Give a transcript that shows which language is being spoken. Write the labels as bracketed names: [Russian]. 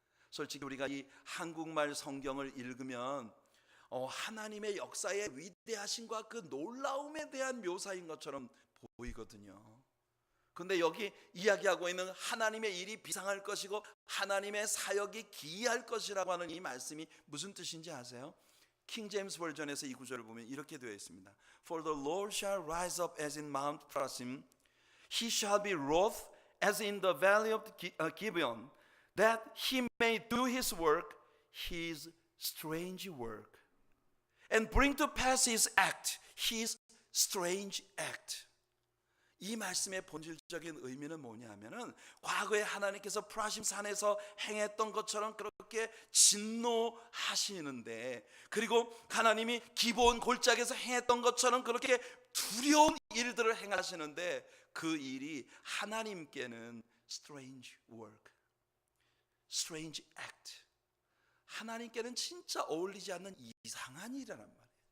[Korean] 솔직히 우리가 이 한국말 성경을 읽으면 하나님의 역사의 위대하심과 그 놀라움에 대한 묘사인 것처럼 보이거든요. 근데 여기 이야기하고 있는 하나님의 일이 비상할 것이고 하나님의 사역이 기이할 것이라고 하는 이 말씀이 무슨 뜻인지 아세요? 킹 제임스 버전에서 이 구절을 보면 이렇게 되어 있습니다. [English] For the Lord shall rise up as in Mount Prasim, he shall be wroth as in the valley of Gibeon, that he may do his work, his strange work, and bring to pass his act, his strange act. [Korean] 이 말씀의 본질적인 의미는 뭐냐면은 과거에 하나님께서 프라심 산에서 행했던 것처럼 그렇게 진노하시는데, 그리고 하나님이 기브온 골짜기에서 행했던 것처럼 그렇게 두려운 일들을 행하시는데 그 일이 하나님께는 [English] strange work, strange act, [Korean] 하나님께는 진짜 어울리지 않는 이상한 일이란 말이에요.